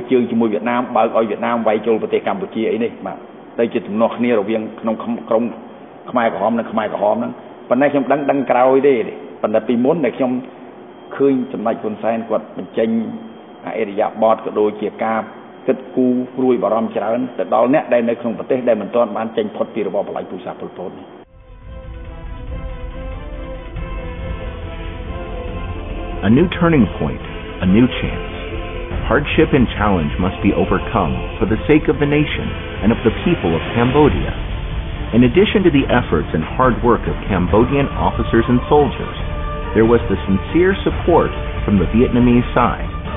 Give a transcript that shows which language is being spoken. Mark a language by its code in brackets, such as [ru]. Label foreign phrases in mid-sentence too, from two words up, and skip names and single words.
[km] ជើងជាមួយវៀតណាមបើកឲ្យវៀតណាមវាយចូលប្រទេសកម្ពុជាអីនេះបាទតែជាទំនាស់គ្នារវាងក្នុងក្រុមខ្មែរក្រហមនិងខ្មែរក្រហមហ្នឹងប៉ុន្តែខ្ញុំដឹងក្រោយទេប៉ុន្តែពីមុនដែលខ្ញុំឃើញសម្ដេចហ៊ុនសែនគាត់បញ្ចេញអរិយាប័ត្រក៏ដូចជាការគិតគូរព្រួយបារម្ភច្រើនទៅដល់អ្នកដែលនៅក្នុងប្រទេសដែលមិនទាន់បានចេញផុតពីរបបបល្ល័ង្កពូជសាសន៍ប៉ុលពតនេះ [en] A new turning point, a new chance. Hardship and challenge must be overcome for the sake of the nation and of the people of Cambodia. In addition to the efforts and hard work of Cambodian officers and soldiers, there was the sincere support from the Vietnamese side.